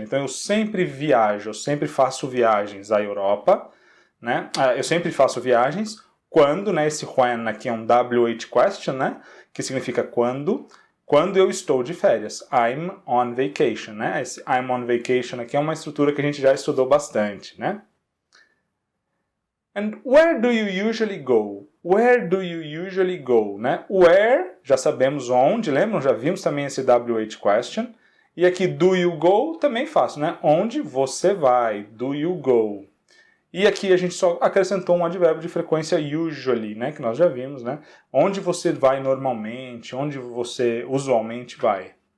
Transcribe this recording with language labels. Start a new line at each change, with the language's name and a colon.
Portuguese: Então, eu sempre viajo, eu sempre faço viagens à Europa, Eu sempre faço viagens quando, né? Esse when aqui é um WH question, né? Que significa quando eu estou de férias.
English: I'm on vacation,
Portuguese: né? Esse I'm on vacation aqui é uma estrutura que a gente já estudou bastante, né?
English: And where do you usually go? Where do you usually go, né?
Portuguese: Where, já sabemos onde, lembram? Já vimos também esse WH question. E aqui,
English: do you go,
Portuguese: também fácil, né? Onde você vai?
English: Do you go?
Portuguese: E aqui a gente só acrescentou um advérbio de frequência usually, né? Que nós já vimos, né? Onde você vai normalmente, onde você usualmente vai.